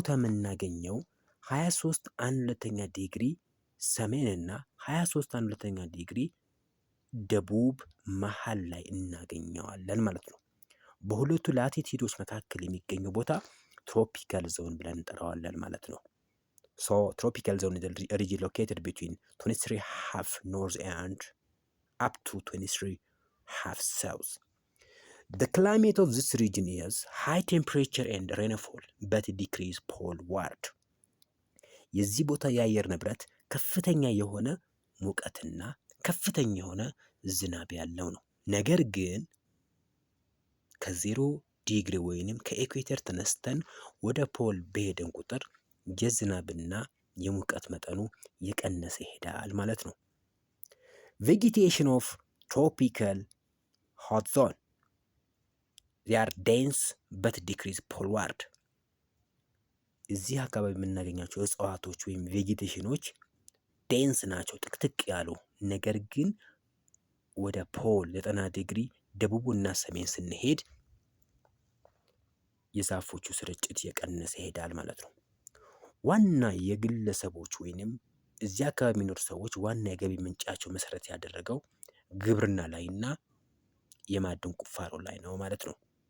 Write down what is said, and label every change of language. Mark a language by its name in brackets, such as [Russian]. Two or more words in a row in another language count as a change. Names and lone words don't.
[Amharic] የምናገኘው 23 1/2 ዲግሪ ሰሜን እና 23 1/2 ዲግሪ ደቡብ መሃል ላይ እናገኘዋለን ማለት ነው። በሁለቱ ላቲቲዩዶች መካከል የሚገኘው ቦታ [English] tropical zone [Amharic] ብለን እንጠራዋለን ማለት ነው። [English] So tropical zone is a region located between 23.5 north and up to 23.5 south. The climate of this region is high temperature and rainfall but decrease poleward. [Amharic] የዚህ ቦታ የአየር ንብረት ከፍተኛ የሆነ ሙቀትና ከፍተኛ የሆነ ዝናብ ያለው ነው። ነገር ግን ከ0 ዲግሪ ወይንም ከኢኩዌተር ተነስተን ወደ ፖል በሄደን ቁጥር የዝናብና የሙቀት መጠኑ የቀነሰ ይሄዳል ማለት ነው። [English] vegetation of tropical hot zone they are dense but decrease poleward [Amharic] እዚህ አካባቢ የምናገኛቸው እጽዋቶች ወይም ቬጂቴሽኖች ዴንስ ናቸው፣ ጥቅጥቅ ያሉ። ነገር ግን ወደ ፖል 90 ዲግሪ ደቡብና ሰሜን ስንሄድ የዛፎቹ ስርጭት የቀነሰ ይሄዳል ማለት ነው። ዋና የግለሰቦች ወይንም እዚህ አካባቢ የሚኖሩ ሰዎች ዋና የገቢ ምንጫቸው መሰረት ያደረገው ግብርና ላይና የማዕድን ቁፋሮ ላይ ነው ማለት ነው።